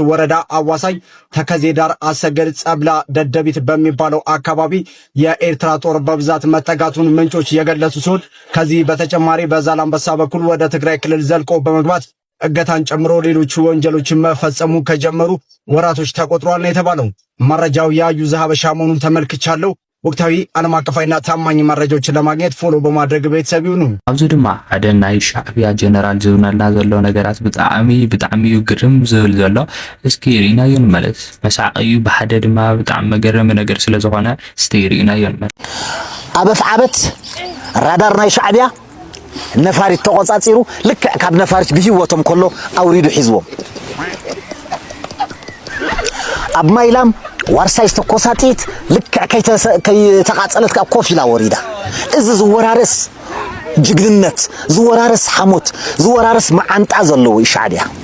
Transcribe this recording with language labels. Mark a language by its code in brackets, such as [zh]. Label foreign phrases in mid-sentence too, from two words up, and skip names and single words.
[am] ወረዳ አዋሳኝ ተከዜ ዳር አሰገድ ጸብላ ደደቢት በሚባለው አካባቢ የኤርትራ ጦር በብዛት መጠጋቱን ምንጮች የገለጹ ሲሆን ከዚህ በተጨማሪ በዛላምበሳ በኩል ወደ ትግራይ ክልል ዘልቆ በመግባት እገታን ጨምሮ ሌሎች ወንጀሎችን መፈጸሙ ከጀመሩ ወራቶች ተቆጥሯል ነው የተባለው። መረጃው ያዩ ዘሐበሻ መሆኑን ተመልክቻለሁ። ወቅታዊ ዓለም አቀፋዊና ታማኝ መረጃዎችን ለማግኘት ፎሎ በማድረግ ቤተሰብ ይሁኑ። [ti] ኣብዚ ድማ ሓደ ናይ ሻዕቢያ ጀነራል ዝብነልና ዘሎ ነገራት ብጣዕሚ ግርም ዝብል ዘሎ እስኪ ሪናዮ ንመለስ። መሳቂዩ ብሓደ ድማ ብጣዕሚ መገረሚ ነገር ስለ ዝኾነ እስቲ ሪናዮ ንመለስ። አበፍ ዓበት ራዳር ናይ ሻዕቢያ ነፋሪት ተቆጻጽሩ ልክ ካብ ነፋሪት ብህይወቶም ከሎ አውሪዱ ሒዝቦም። ኣብ ማይላም ዋርሳይ ተኮሳጢት ልክ ከይተቃጸለት ኮፊላ ወሪዳ እዚ ዝወራረስ ጅግንነት ዝወራረስ ሓሞት ዝወራረስ ማዓንጣ ዘለዎ ሻዕቢያ